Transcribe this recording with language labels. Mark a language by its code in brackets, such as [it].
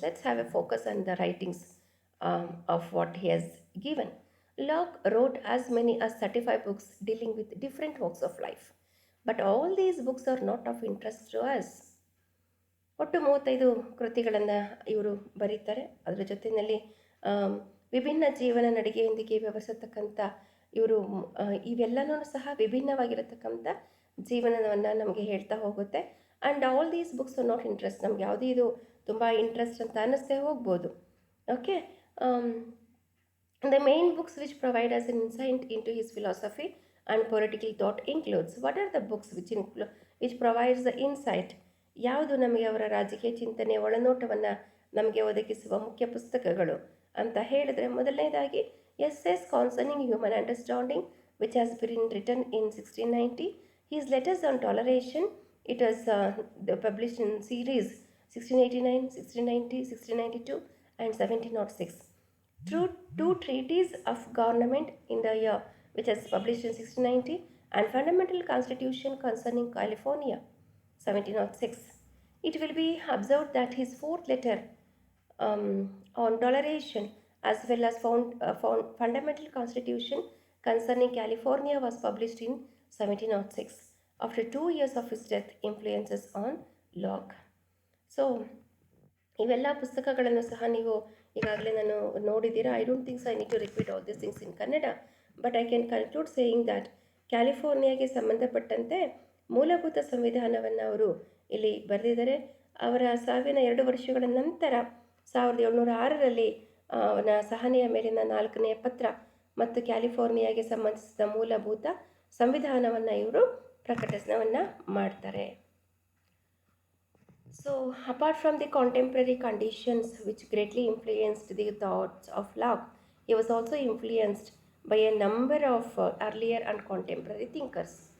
[en] Let's have a focus on the writings of what he has given. Locke wrote as many as 35 books dealing with different walks of life. But all these books are not of interest to us. [kn] ಒಟ್ಟು 35 ಕೃತಿಗಳನ್ನು ಇವರು ಬರೀತಾರೆ. ಅದರ ಜೊತೆಯಲ್ಲಿ ವಿಭಿನ್ನ ಜೀವನ ನಡಿಗೆಯೊಂದಿಗೆ ವ್ಯವಹರಿಸತಕ್ಕಂಥ ಇವರು ಇವೆಲ್ಲನೂ ಸಹ ವಿಭಿನ್ನವಾಗಿರತಕ್ಕಂಥ ಜೀವನವನ್ನು ನಮಗೆ ಹೇಳ್ತಾ ಹೋಗುತ್ತೆ. [en] And all these books are not interest. [kn] ನಮ್ಗೆ ಯಾವುದೇ ಇದು ತುಂಬ ಇಂಟ್ರೆಸ್ಟ್ ಅಂತ ಅನ್ನಿಸ್ತೇ ಹೋಗ್ಬೋದು. [en] Okay, the main books which provide us an insight into his philosophy and political thought includes. What are the books which provides the insight? [kn] ಯಾವುದು ನಮಗೆ ಅವರ ರಾಜಕೀಯ ಚಿಂತನೆ ಒಳನೋಟವನ್ನು ನಮಗೆ ಒದಗಿಸುವ ಮುಖ್ಯ ಪುಸ್ತಕಗಳು ಅಂತ ಹೇಳಿದ್ರೆ, ಮೊದಲನೇದಾಗಿ SS ಕಾನ್ಸರ್ನಿಂಗ್ human understanding [en] which has been written in 1690. His letters on toleration, it was published in series 1689, 1690, 1692 and 1706. Through two treaties of government in the year, which was published in 1690, and fundamental constitution concerning California, 1706. It will be observed that his fourth letter on toleration as well as fundamental constitution concerning California was published in 1706 after 2 years of his death. Influences on Locke. [kn] So ಇವೆಲ್ಲ ಪುಸ್ತಕಗಳನ್ನು ಸಹ ನೀವು ಈಗಾಗಲೇ ನಾನು ನೋಡಿದ್ದೀರಾ. [en] I don't thinks I need to repeat all this things in Kannada, but I can conclude saying that [kn] ಕ್ಯಾಲಿಫೋರ್ನಿಯಾಗೆ ಸಂಬಂಧಪಟ್ಟಂತೆ ಮೂಲಭೂತ ಸಂವಿಧಾನವನ್ನು ಅವರು ಇಲ್ಲಿ ಬರೆದಿದ್ದಾರೆ. ಅವರ ಸಾವಿನ 2 ವರ್ಷಗಳ ನಂತರ 1706ರಲ್ಲಿ ಸಹನೆಯ ಮೇಲಿನ 4ನೇ ಪತ್ರ ಮತ್ತು ಕ್ಯಾಲಿಫೋರ್ನಿಯಾಗೆ ಸಂಬಂಧಿಸಿದ ಮೂಲಭೂತ ಸಂವಿಧಾನವನ್ನು ಇವರು ಪ್ರಕಟಣವನ್ನು ಮಾಡ್ತಾರೆ. [en] So, apart from the contemporary conditions which greatly influenced the thoughts of Locke, he was also influenced by a number of earlier and contemporary thinkers.